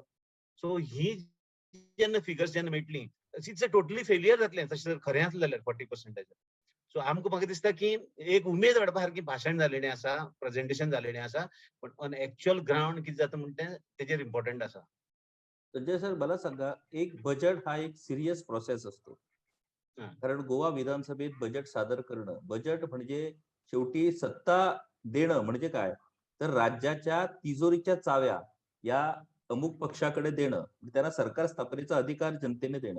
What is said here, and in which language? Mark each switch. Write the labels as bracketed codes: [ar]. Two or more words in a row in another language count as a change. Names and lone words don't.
[kok] सो ही जेन्ना फिगर्स जेन्ना मेळटली [en] it's a totally failure [kok] जातलें तशें जर खरें आसलें जाल्यार 40%. सो आमकां म्हाका दिसता की एक उमेद वाडपा सारकी भाशण जाल्लेलें आसा, प्रेझेंटेशन जाल्लेलें आसा, पण [en] on actual ground [kok] कितें जाता म्हणटा तें तेजेर इम्पोर्टंट आसा. [mr] संजय सर, मला सांगा, एक बजेट हा एक सिरियस प्रोसेस असतो. हा. कारण गोवा विधानसभेत बजेट सादर करणं, बजेट म्हणजे शेवटी सत्ता देणं म्हणजे काय, तर राज्याच्या तिजोरीच्या चाव्या या अमुक पक्षाकडे देणं, त्यांना सरकार स्थापनेचा अधिकार जनतेने देणं.